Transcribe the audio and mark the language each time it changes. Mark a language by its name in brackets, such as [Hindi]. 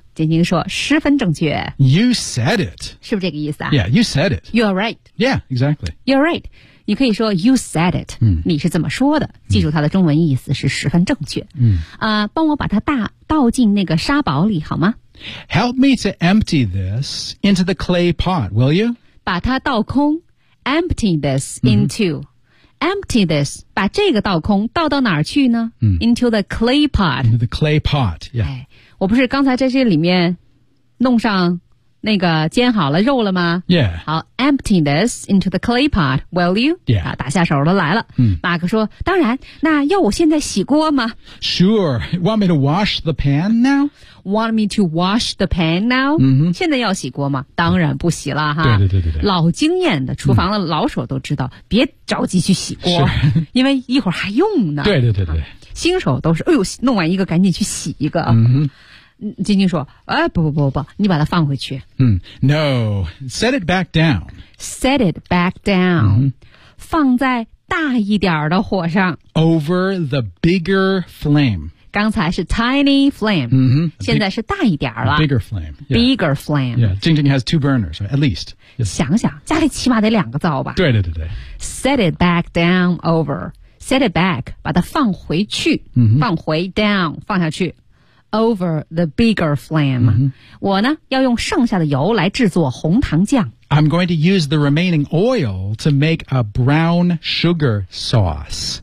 [Chinese] 晶晶说十分正确 [English] You said it [Chinese] 是不是这个意思啊 [English] Yeah, you said it You're right Yeah, exactly You're right [Chinese] 你可以说 [English] You said it、 [Chinese] 嗯、你是怎么说的记住它的中文意思是十分正确、嗯帮我把它倒进那个沙堡里好吗 [English] Help me to empty this into the clay pot, will you? [Chinese] 把它倒空 [English] Empty this into、 [Chinese] 嗯、 [English] Empty this [Chinese] 把这个倒空倒到哪儿去呢、嗯、 [English] Into the clay pot Into the clay pot, yeah、 [Chinese] 哎我不是刚才在这里面弄上那个煎好了肉了吗 [English] ？Yeah. 好 ，empty this into the clay pot, will you? Yeah. [Chinese] 啊，打下手了，来了。嗯，马克说：“当然，那要我现在洗锅吗 [English] ？”Sure. Want me to wash the pan now? Want me to wash the pan now? [Chinese] 嗯哼，现在要洗锅吗？当然不洗了哈。对对对对对。老经验的厨房的老手都知道，别着急去洗锅，因为一会儿还用呢。对对对对。新手都是，哎呦，弄完一个赶紧去洗一个。嗯哼。晶晶说、哎、不你把它放回去。 [English] 嗯 ,no, set it back down. Set it back down.、 Mm-hmm. [Chinese] 放在大一点的火上。 [English] Over the bigger flame. [Chinese] 刚才是 [English] tiny flame,、 mm-hmm. [Chinese] 现在是大一点了。 [English] Bigger flame.、Yeah. Bigger flame. Yeah, 晶晶 has two burners, at least.、 Yes. [Chinese] 想想家里起码得两个灶吧。对对对对。 [English] Set it back down over. Set it back, [Chinese] 把它放回去、 [English] mm-hmm. [Chinese] 放回 [English] down, [Chinese] 放下去。 [English] Over the bigger flame.、 Mm-hmm. [Chinese] 我呢要用剩下的油来制作红糖酱。 [English] I'm going to use the remaining oil to make a brown sugar sauce.